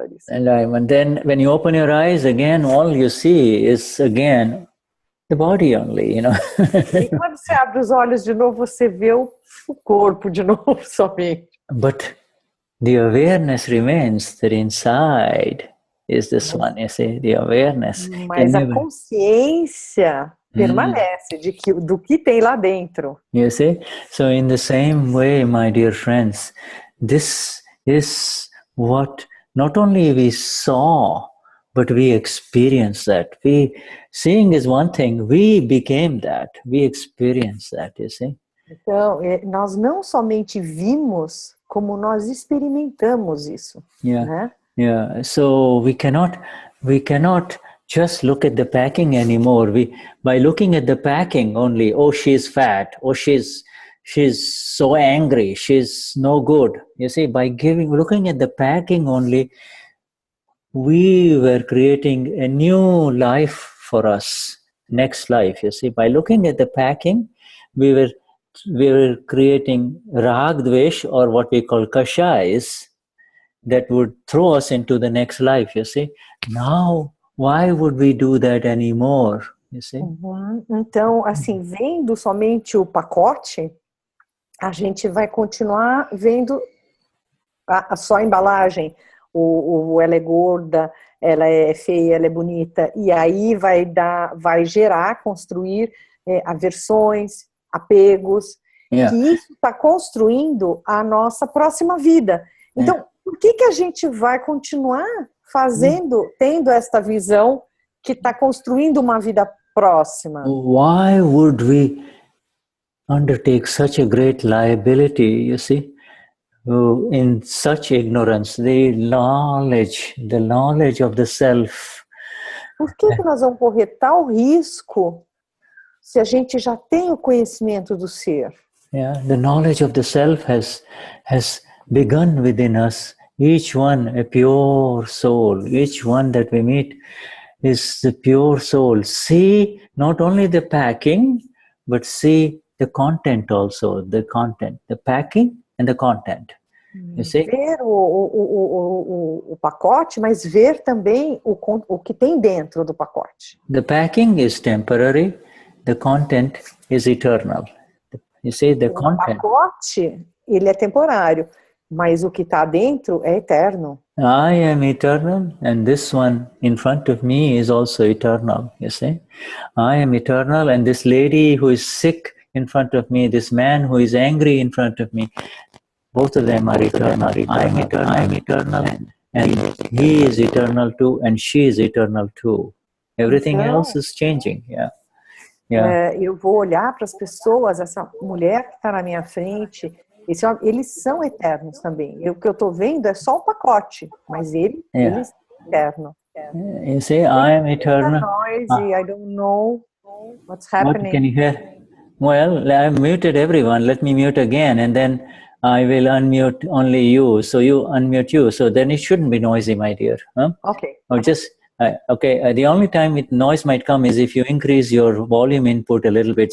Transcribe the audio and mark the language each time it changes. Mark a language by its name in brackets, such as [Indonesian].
[English] And then when you open your eyes again, all you see is again the body only, you know. [Portuguese] E quando você abre os olhos de novo, você vê o corpo de novo somente. [English] But the awareness remains that inside is this one, you see, the awareness. [Portuguese] Mas a consciência permanece do que tem lá dentro. [English] You see? So in the same way, my dear friends, this is what not only we saw, but we experienced that. Seeing is one thing, we became that, we experienced that, you see? [Portuguese] Então, nós não somente vimos, como nós experimentamos isso. Né? [English] Yeah. So we cannot just look at the packing anymore. By looking at the packing only, oh, she's fat, oh, she's so angry, she's no good. You see, by looking at the packing only, we were creating a new life for us, next life. You see, by looking at the packing, we were creating rag dvesh, or what we call kashais, that would throw us into the next life. You see, now why would we do that anymore? You see? [Portuguese] Então, assim, vendo somente o pacote, a gente vai continuar vendo só a embalagem. Ela é gorda, ela é feia, ela é bonita, e aí vai construir aversões, apegos, que isso está construindo a nossa próxima vida. Então, por que a gente vai continuar tendo esta visão que está construindo uma vida próxima. [English] Why would we undertake such a great liability, you see, in such ignorance, the knowledge of the self? [Portuguese] Por que nós vamos correr tal risco se a gente já tem o conhecimento do ser? [English] Yeah, the knowledge of the self has begun within us. Each one a pure soul. Each one that we meet is the pure soul. See not only the packing, but see the content also. The content, the packing and the content. You see? [Portuguese] Ver o pacote, mas ver também o que tem dentro do pacote. [English] The packing is temporary. The content is eternal. You see, the content. [Portuguese] O pacote, ele é temporário, mas o que está dentro é eterno. [English] I am eternal, and this one in front of me is also eternal, you see. I am eternal, and this lady who is sick in front of me, this man who is angry in front of me, both of them are eternal. I am eternal, and he is eternal too, and she is eternal too. Everything else is changing, yeah. [Portuguese] Eu vou olhar para as pessoas, essa mulher que está na minha frente, eles são eternos também. O que eu estou vendo é só o pacote, mas eles são eternos. [English] You see, I am eternal. Noisy, I don't know what's happening. What can you hear? Well, I've muted everyone. Let me mute again, and then I will unmute only you. So you unmute you. So then it shouldn't be noisy, my dear. Huh? Okay. Or just... the only time noise might come is if you increase your volume input a little bit.